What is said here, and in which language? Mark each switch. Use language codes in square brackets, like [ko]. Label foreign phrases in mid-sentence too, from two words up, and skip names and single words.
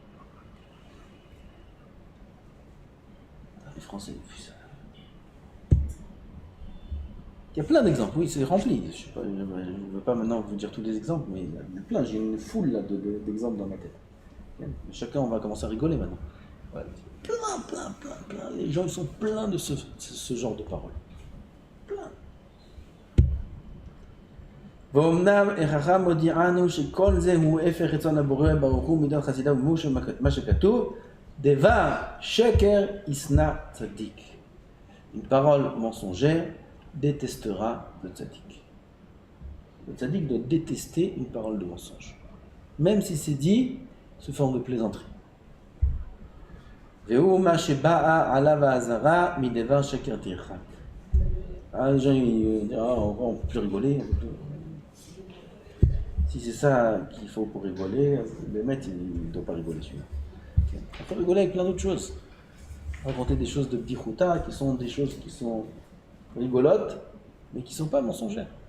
[fr] Les Français, il y a plein d'exemples, oui, c'est rempli. Je ne veux pas maintenant vous dire tous les exemples, mais il y a plein, j'ai une foule là, d'exemples dans ma tête. Chacun, on va commencer à rigoler maintenant. Ouais. Plein. Les gens, ils sont pleins de ce genre de paroles. Plein. [he] ואומנם החכם הודיענו שכל זה הוא הפך רצון הבורא ברוך הוא מידת חסידיו ומימוש מה שכתוב דבר שקר ישנא צדיק. [fr] Une parole mensongère détestera le tzaddik. Le tzaddik doit détester une parole de mensonge, même si c'est dit sous forme de plaisanterie. [he] והוא מה שבאה עליו האזהרה מדבר שקר תרחק. [fr] Les gens ils disent on peut plus rigoler. Si c'est ça qu'il faut pour rigoler, le maître il ne doit pas rigoler celui-là. Okay. Il faut rigoler avec plein d'autres choses. Raconter des choses de bdichuta qui sont des choses qui sont rigolotes, mais qui ne sont pas mensongères.